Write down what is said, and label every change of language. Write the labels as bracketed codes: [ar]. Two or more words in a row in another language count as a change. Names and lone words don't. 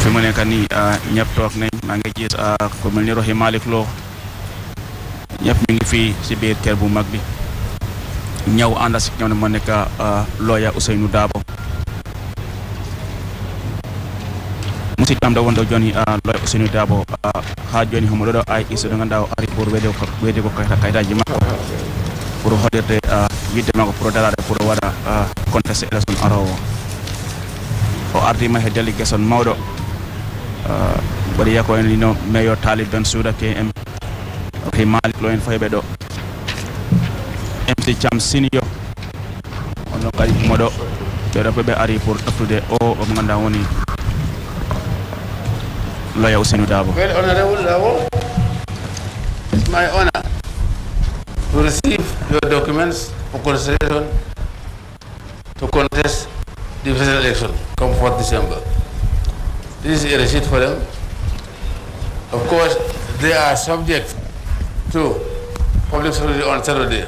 [wo] nekk nii ñëpp toog nañ maa ngi gis ku mel ni Rohey Malick Lowe ñëpp ñu ngi fii si biir kër bu mag bi ñëw ànd si ñoom ne moo nekk lawyer Ousainou Darboe [ff] musi tamda wonde joni lawyer Ousainou Darboe ha joni homo ɗo ay iso ɗo ganduɗa o ari pour weede ko kayitaji makko pour hoɗirde yidde makko pour darade pour waɗa [fr] contesté élection [ff] arowo o ardima he délégation mawɗo waɗi yako en no mayor Talib Bensouda KM Rohey Malick Lowe en fayɓe ɗo MC Cham Senior onno kadi moɗo ɓeɗo ɓe ari pour toftude o mo ganduɗa woni lawyer Ousainou Darboe. [en] Well, Honorable Darboe, it's my honor to receive your documents for consideration to contest the presidential election come 4th December. This is a receipt for them. Of course, they are subject to public scrutiny on Saturday.